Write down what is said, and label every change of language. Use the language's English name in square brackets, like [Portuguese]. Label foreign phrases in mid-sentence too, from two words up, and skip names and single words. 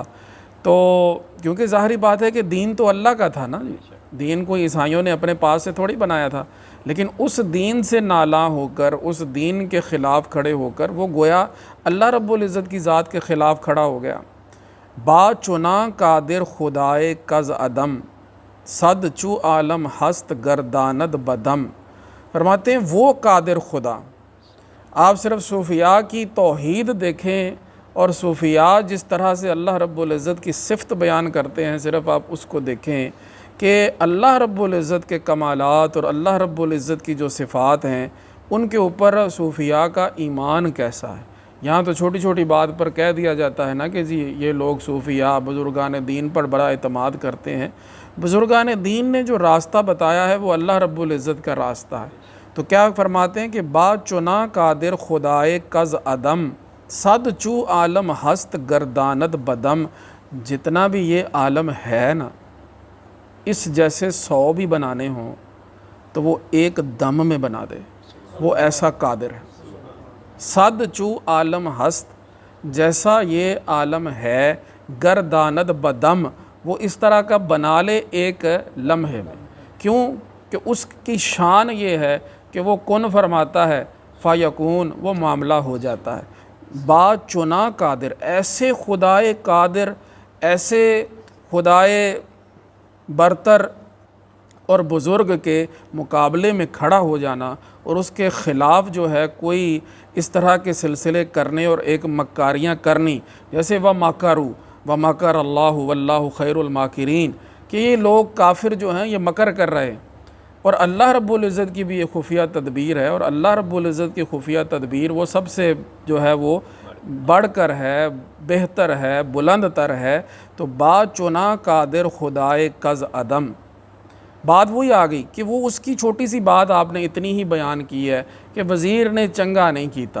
[Urdu] تو کیونکہ ظاہری بات ہے کہ دین تو اللہ کا تھا نا، دین کو عیسائیوں نے اپنے پاس سے تھوڑی بنایا تھا، لیکن اس دین سے نالاں ہو کر، اس دین کے خلاف کھڑے ہو کر وہ گویا اللہ رب العزت کی ذات کے خلاف کھڑا ہو گیا۔ [Persian] با چنا قادر خدائے کز عدم، صد چو عالم ہست گرداند بدم۔ [Urdu] فرماتے ہیں وہ قادر خدا، آپ صرف صوفیاء کی توحید دیکھیں اور صوفیاء جس طرح سے اللہ رب العزت کی صفت بیان کرتے ہیں، صرف آپ اس کو دیکھیں کہ اللہ رب العزت کے کمالات اور اللہ رب العزت کی جو صفات ہیں ان کے اوپر صوفیاء کا ایمان کیسا ہے۔ یہاں تو چھوٹی چھوٹی بات پر کہہ دیا جاتا ہے نا کہ جی یہ لوگ صوفیاء بزرگان دین پر بڑا اعتماد کرتے ہیں۔ بزرگان دین نے جو راستہ بتایا ہے وہ اللہ رب العزت کا راستہ ہے۔ تو کیا فرماتے ہیں کہ [Persian] با چنا قادر خدائے کز عدم، صد چو عالم ہست گرداند بدم۔ [Urdu] جتنا بھی یہ عالم ہے نا، اس جیسے 100 بھی بنانے ہوں تو وہ ایک دم میں بنا دے، وہ ایسا قادر ہے۔ [Persian] صد چو عالم ہست، [Urdu] جیسا یہ عالم ہے، [Persian] گرداند بدم، [Urdu] وہ اس طرح کا بنا لے ایک لمحے میں۔ کیوں کہ اس کی شان یہ ہے کہ وہ کن فرماتا ہے فیکون، وہ معاملہ ہو جاتا ہے۔ [Persian] با چنا قادر، [Urdu] ایسے خدائے قادر، ایسے خدائے برتر اور بزرگ کے مقابلے میں کھڑا ہو جانا اور اس کے خلاف جو ہے کوئی اس طرح کے سلسلے کرنے اور ایک مکاریاں کرنی، جیسے [Arabic] وَمَكَرُوا وَمَكَرَ اللَّهُ وَاللَّهُ خَيْرُ الْمَاكِرِينَ، [Urdu] کہ یہ لوگ کافر جو ہیں یہ مکر کر رہے ہیں، اور اللہ رب العزت کی بھی یہ خفیہ تدبیر ہے، اور اللہ رب العزت کی خفیہ تدبیر وہ سب سے جو ہے وہ بڑھ کر ہے، بہتر ہے، بلند تر ہے۔ تو [Persian] بات چنا قادر خدائے کز عدم، [Urdu] بات وہی آ گئی کہ وہ اس کی چھوٹی سی بات آپ نے اتنی ہی بیان کی ہے کہ وزیر نے [Punjabi] چنگا نہیں کیتا۔